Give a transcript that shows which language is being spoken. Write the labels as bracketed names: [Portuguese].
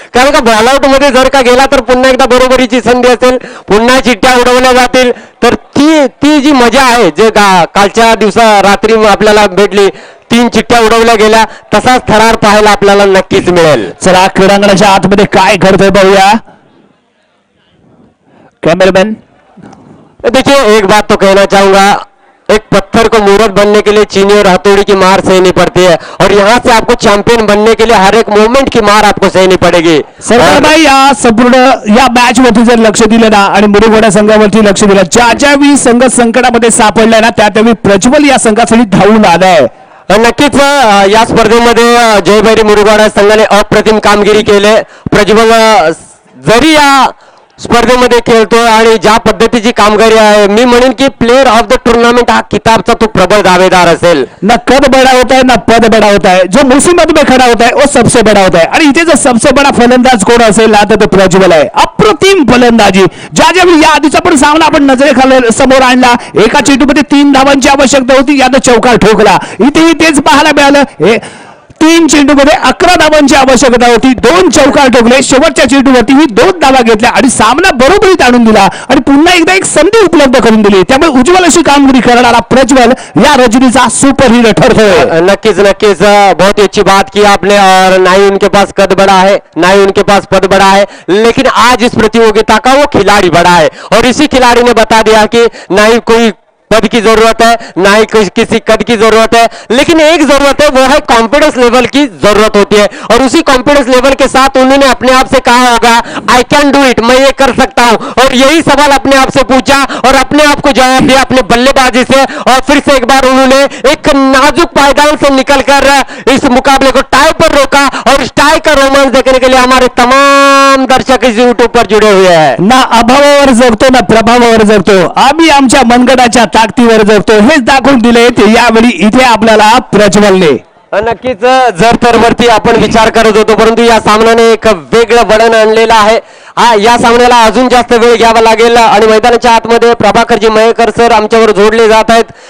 [Marathi] कारण का बॉलआउट मध्ये जर का गेला तर पुन्हा एकदा बरोबरीची संधी असेल, पुन्हा चिठ्ठ्या उडवल्या जातील. तर ती जी मजा आहे जे कालच्या दिवसा रात्री आपल्याला भेटली, 3 चिठ्ठ्या उडवल्या गेल्या, तसाच थरार पाहायला आपल्याला नक्कीच मिळेल. चला क्रीडांगणाच्या आतमध्ये काय घडतंय पाहूया. [Hindi] कैमरामैन, देखिए एक बात तो कहना चाहूंगा, एक पत्थर को मूर्त बनने के लिए चीनी और हथौड़ी की मार सहनी पड़ती है और यहाँ से आपको चैंपियन बनने के लिए हर एक मोमेंट की मार आपको सहनी पड़ेगी. [Marathi] सरकार भाई, या संपूर्ण या मॅच वरती जर लक्ष दिलं ना आणि मुरुगोडा संघावरती लक्ष दिलं, ज्यावेळी संघ संकटामध्ये सापडलाय ना त्यावेळी प्रज्वल या संघासाठी धावून आलाय. नक्कीच या स्पर्धेमध्ये जयभैरी मुरुगोडा संघाने अप्रतिम कामगिरी केली. प्रज्वल जरी या स्पर्धेमध्ये खेळतो आणि ज्या पद्धतीची कामगिरी आहे, मी म्हणेन की प्लेयर ऑफ द टूर्नामेंट हा किताबचा तो प्रबळ दावेदार असेल. [Hindi] ना कद बड़ा होता है ना पद बड़ा होता है, जो मुसीबत में खड़ा होता है वो सबसे बड़ा होता है. [Marathi] आणि इथे जर [Hindi] सबसे बड़ा [Marathi] फलंदाज कोण असेल ना तर तो प्रज्वल आहे. अप्रतिम फलंदाजी. ज्यावेळी या आधीचा पण सामना आपण नजरेखाली समोर आणला, एका चेंडूमध्ये 3 धावांची आवश्यकता होती, यानं चौकार ठोकला. इथेही तेच पाहायला मिळालं. 3 चेंडूमध्ये 11 धावांची आवश्यकता होती. 2 चौकार ठोकले. शेवटच्या चेंडूवरती ही 2 धावा घेतल्या आणि सामना बरोबरीत आणून दिला आणि पुन्हा एकदा एक संधी उपलब्ध करून दिली. त्यामुळे उज्ज्वल अशी कामगिरी करणारा प्रज्वल या रजनीचा सुपर हिरो ठरतोय. [Hindi] नक्कीच नक्कीच बहुत ही अच्छी बात की आपने. और ना ही उनके पास कद बड़ा है, ना ही उनके पास पद बड़ा है, लेकिन आज इस प्रतियोगिता का वो खिलाड़ी बड़ा है और इसी खिलाड़ी ने बता दिया कि ना ही कोई पद की जरूरत है, ना ही किसी कद की जरूरत है, लेकिन एक जरूरत है, वो है कॉन्फिडेंस लेवल की जरूरत होती है. और उसी कॉन्फिडेंस लेवल के साथ उन्होंने अपने आप से कहा होगा [English] I can do it, [Hindi] मैं ये कर सकता हूं. और यही सवाल अपने आप से पूछा और अपने आप को जवाब दिया अपने बल्लेबाजी से. और फिर से एक बार उन्होंने एक नाजुक पायदान से निकलकर इस मुकाबले को टाई पर रोका. और इस टाई का रोमांच देखने के लिए हमारे तमाम दर्शक इस यूट्यूब पर जुड़े हुए हैं. [Marathi] ना अभावावर जगतो ना प्रभावावर जगतो, आम्ही आमच्या मनगटाच्या ताकदीवर जगतो, हेच दाखवून दिले यावेळी इथे आपल्याला प्रज्वलने. नक्कीच जर तर वरती आपण विचार करत होतो, परंतु या सामन्याने एक वेगळं वळण आणलेलं आहे. या सामन्याला अजून जास्त वेळ घ्यावा लागेल आणि मैदानाच्या आतमध्ये प्रभाकरजी मयेकर सर आमच्यावर जोडले जात आहेत.